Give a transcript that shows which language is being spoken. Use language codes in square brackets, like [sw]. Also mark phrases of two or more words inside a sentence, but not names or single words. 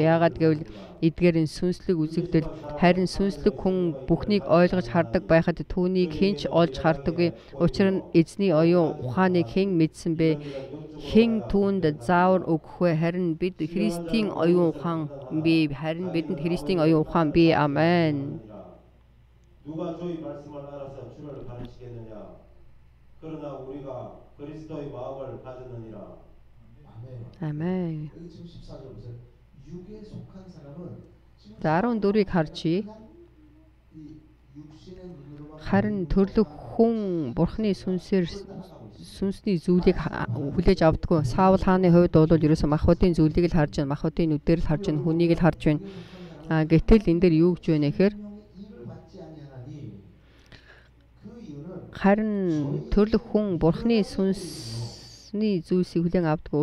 [mn] Яагаад гэвэл эдгээр нь сүнслэг үзэгдэл. Харин сүнслэг хүн бүхнийг ойлгож хардаг байхад түүнийг хинч олж хардаггүй. Учир нь эзний оюун ухааныг хэн мэдсэн бэ? Хэн түүнд заавар өгөх вэ? Харин бид Христийн оюун ухаан бий. Харин бидэнд Христийн оюун ухаан бий. Амен. [ko] 누가 저희 말씀을 알아서 주를 가르치겠느냐? 그러나 우리가 그리스도의 마음을 가졌느니라. 아멘. 여기 지금 14절 보세요. 육에 속한 사람은 [mn] За 14-ийг харжий. Харин төрлөх хүн Бурхны сүнсний зүйлийг хүлээж авдаггүй. Саул хааны хувьд бол ерөөсөө махбодын зүйлийг л харж байна. Махбодын нүдээр л харж байна. Хүнийг л харж байна. Гэтэл энэ дээр юу гэж байна гэхээр харин төрлөх хүн Бурхны сүнсний зүйлсийг хүлээн авдаггүй.